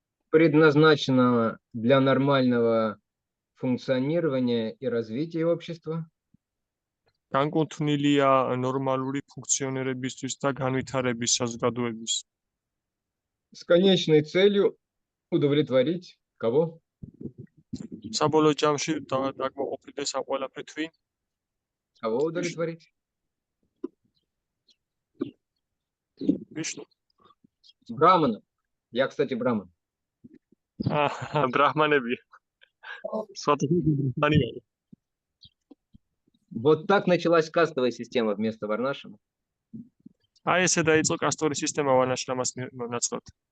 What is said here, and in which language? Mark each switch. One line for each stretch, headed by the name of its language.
Russian: предназначенного для нормального функционирования и развития общества,
Georgian: განკუთვნილია ნორმალური ფუნქციონირებისთვის და განვითარების საზოგადოების.
Russian: с конечной целью удовлетворить кого?
Georgian: საბოლოო ჯამში დაკმაყოფილდეს ამ ყველაფრით ვინ?
Russian: Кого удовлетворить?
Georgian: ვიშნუ.
Russian: Брамана. Я, кстати, браман.
Georgian: ბრაჰმანები. სათქო
Russian: Вот так началась кастовая система вместо Варнашема.
Georgian: აი ესე დაიწყო კასტური სისტემა ვარნაშრამას ნაცვლად.